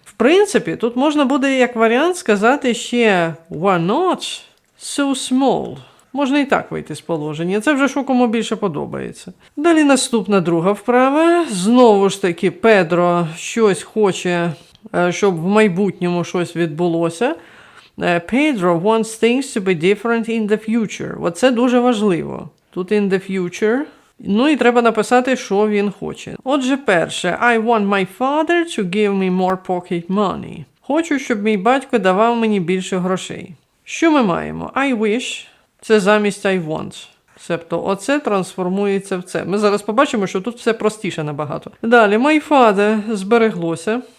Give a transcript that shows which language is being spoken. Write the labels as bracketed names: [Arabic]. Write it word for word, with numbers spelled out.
[Ukrainian] В принципі, тут можна буде як варіант сказати ще [English] were not so small. [Ukrainian] Можна і так вийти з положення. Це вже що кому більше подобається. Далі наступна друга вправа. Знову ж таки, Педро щось хоче, е, щоб в майбутньому щось відбулося. [English] Е, Pedro wants things to be different in the future. [Ukrainian] Оце дуже важливо. Тут in the future. Ну і треба написати, що він хоче. Отже, перше. [English] I want my father to give me more pocket money. [Ukrainian] Хочу, щоб мій батько давав мені більше грошей. Що ми маємо? I wish. Це замість I want. Себто оце трансформується в це. Ми зараз побачимо, що тут все простіше набагато. Далі, my father збереглося.